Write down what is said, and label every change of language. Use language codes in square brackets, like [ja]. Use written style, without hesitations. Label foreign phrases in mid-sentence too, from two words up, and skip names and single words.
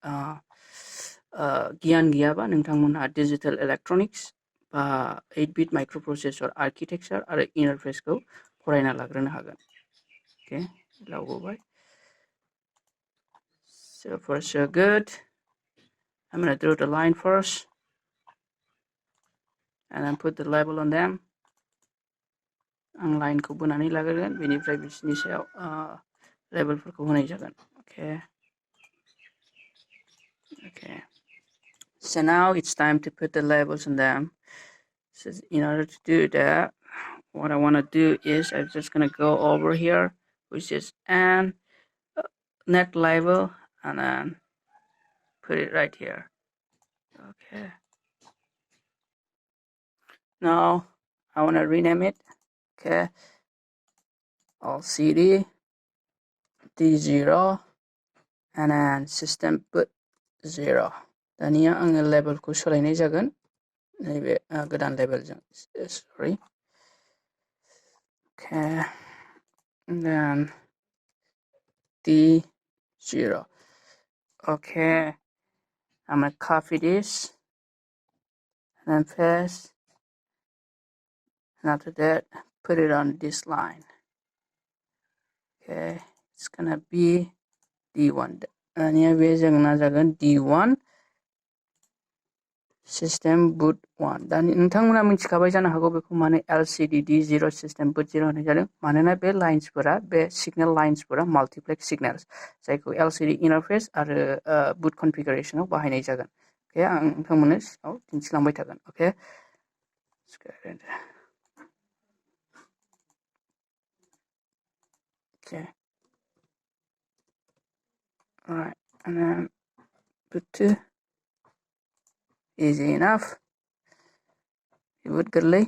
[brx] गियान गैयाबा नोंथांमोनहा [en] digital electronics [brx] बा [en] 8-bit microprocessor architecture [brx] आरो इन्टारफेसखौ फरायना लाग्रोनो हागोन okay लावबाय [en] so far so good I'm going to draw the line first and then put the label on them [brx] आं लाइनखौ बोनानै लाग्रोगोन बेनिफ्राय बिसोरनि सायाव लेबेलफोरखौ होनाय जागोन [en] okay So now it's time to put the labels on them. So in order to do that, what I want to do is I'm just going to go over here, which is an net label, and then put it right here. Okay. Now I want to rename it. Okay. LCD D0 and then system put 0. [brx] दानिया आङो लेबेलखौ सोलायनाय जागोन नैबे गोदान लेबेलजों sorry. [en] Okay. And then D0. Okay. I'm gonna copy this and then paste. And after that, put it on this line. Okay. It's gonna be D1. [brx] दानिया बे जोंना जागोन [en] D1 system boot 1. [brx] दानि नोंथांमोना मिथिखाबाय जानो हागौ बेखौ माने [en] LCD D0 system boot 0 [brx] होननाय जादों मानोना बे लाइन्सफोरा बे सिगनेल लाइन्सफोरा [en] multiplex signals [brx] जायखौ [en] LCD interface [brx] आरो [en] boot configurationआव [brx] बाहायनाय जागोन. Okay, आं नोंथांमोननो सिगाङाव दिन्थिलांबाय थागोन. [en] Okay. Okay. Alright, and then boot 2. Easy enough. Boot goodly.